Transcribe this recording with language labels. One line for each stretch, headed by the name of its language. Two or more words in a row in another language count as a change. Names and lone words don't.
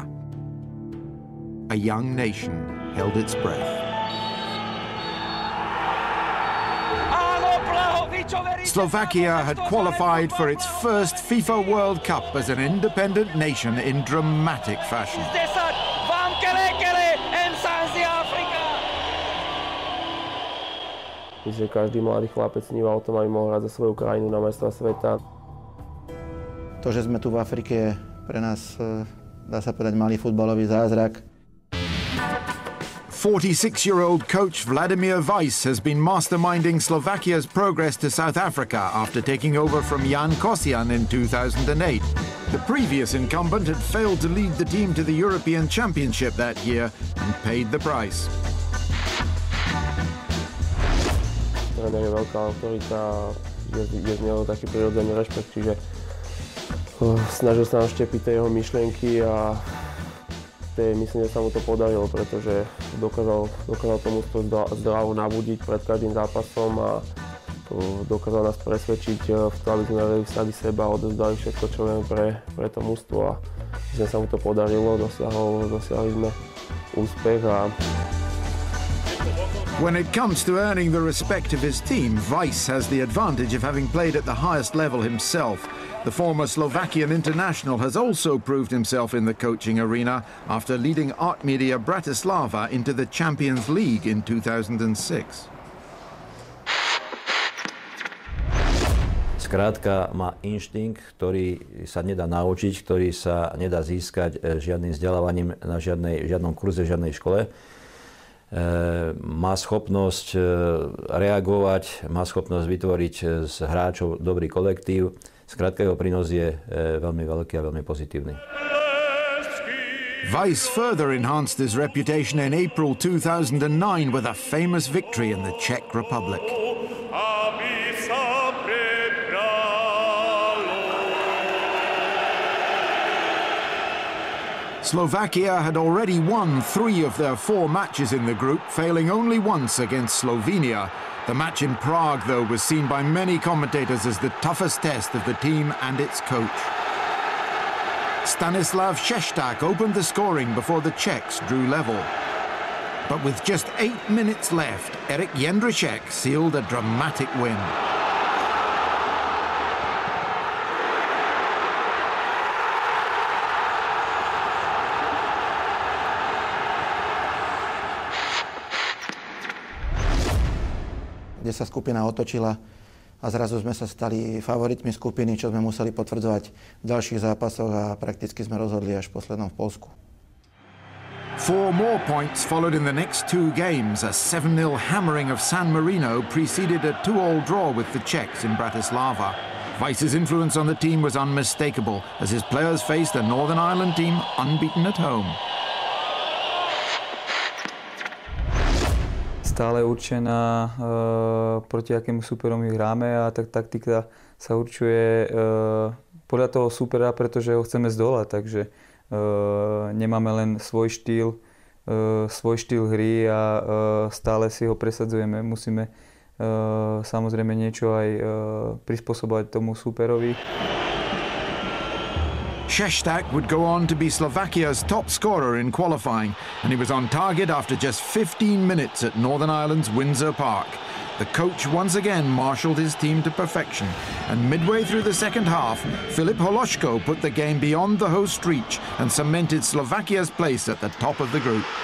English: A young nation held its breath. Slovakia had qualified for its first FIFA World Cup as an independent nation in dramatic fashion.
Slovak: Myslím, že každý mladý chlapec sníva o tom, aby mohol hrať za svoju krajinu na majstra sveta. To, že sme tu v Afrike, je pre nás, dá sa povedať, malý futbalový zázrak.
English: 46-year-old coach Vladimir Weiss has been masterminding Slovakia's progress to South Africa after taking over from Jan Kosian in 2008. The previous incumbent had failed to lead the team to the European Championship that year and paid the price.
Slovak: Tréner je veľká autorita, je z neho taký prirodzený rešpekt, čiže snažil sa nám vštepiť tie jeho myšlienky a myslím, že sa mu to podarilo, pretože dokázal tomu zdravo nabudiť pred každým zápasom a dokázal nás presvedčiť v to, aby sme verili v sami seba a odovzdali všetko, čo vieme pre to mužstvo a že sa mu to podarilo, dosiahli sme úspech a
English: When it comes to earning the respect of his team, Weiss has the advantage of having played at the highest level himself. The former Slovakian international has also proved himself in the coaching arena after leading Artmedia Bratislava into the Champions League in 2006.
Slovak: Skrátka má inštinkt, ktorý sa nedá naučiť, ktorý sa nedá získať žiadnym vzdelávaním na žiadnom kurze, žiadnej škole. Má schopnosť reagovať, má schopnosť vytvoriť z hráčov dobrý kolektív. Skrátka jeho prínos je veľmi veľký a veľmi pozitívny.
English: Weiss further enhanced his reputation in April 2009 with a famous victory in the Czech Republic. Slovakia had already won 3 of their 4 matches in the group, failing only once against Slovenia. The match in Prague, though, was seen by many commentators as the toughest test of the team and its coach. Stanislav Šešták opened the scoring before the Czechs drew level. But with just 8 minutes left, Erik Jędryšek sealed a dramatic win.
Slovak: Kde sa skupina otočila a zrazu sme sa stali favoritmi skupiny, čo sme museli potvrdzovať v ďalších zápasoch a prakticky sme rozhodli až v poslednom v Poľsku.
English: 4 more points followed in the next 2 games. A 7-0 hammering of San Marino preceded a 2-2 draw with the Czechs in Bratislava. Weiss's influence on the team was unmistakable as his players faced a Northern Ireland team unbeaten at home.
Slovak: Stále určená, proti akému superovi hráme a tak taktika sa určuje podľa toho supera, pretože ho chceme zdolať, takže nemáme len svoj štýl hry a stále si ho presadzujeme. Musíme samozrejme niečo aj prispôsobovať tomu superovi.
English: Šesták would go on to be Slovakia's top scorer in qualifying, and he was on target after just 15 minutes at Northern Ireland's Windsor Park. The coach once again marshalled his team to perfection, and midway through the second half, Filip Hološko put the game beyond the host reach and cemented Slovakia's place at the top of the group.